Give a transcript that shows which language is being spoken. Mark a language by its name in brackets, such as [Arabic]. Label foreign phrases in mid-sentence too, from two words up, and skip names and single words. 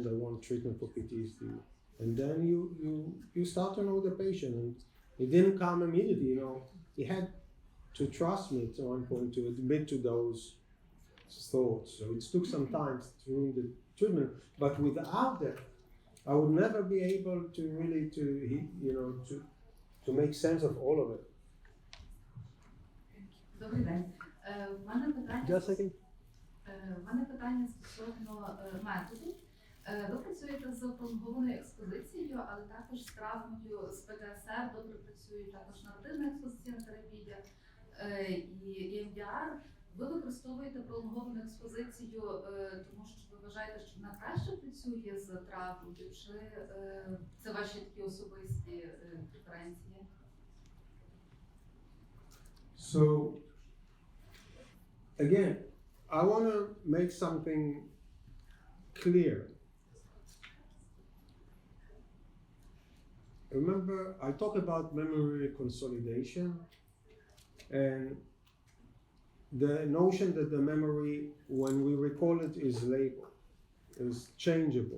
[English] I want treatment for PTSD. And then you start to know the patient, and it didn't come immediately, He had to trust me at one point to admit to those thoughts. So it took some time during the treatment, but without that, I would never be able to really to make sense of all of it. [Ukrainian] Добрий день. В мене питання. [English] Just a second. [Ukrainian] В мене питання стосовно методу. Ви працюєте з пролонгованою експозицією, але також з травмою з ПТСР, добре працюють також наративна експозиційна терапія і EMDR. Ви використовуєте пролонговану експозицію, тому що ви вважаєте, що вона краще працює з травмою, чи це ваші такі особисті преференції? [English] So, again, I want to make something clear. Remember, I talk about memory consolidation and the notion that the memory, when we recall it, is labeled, is changeable.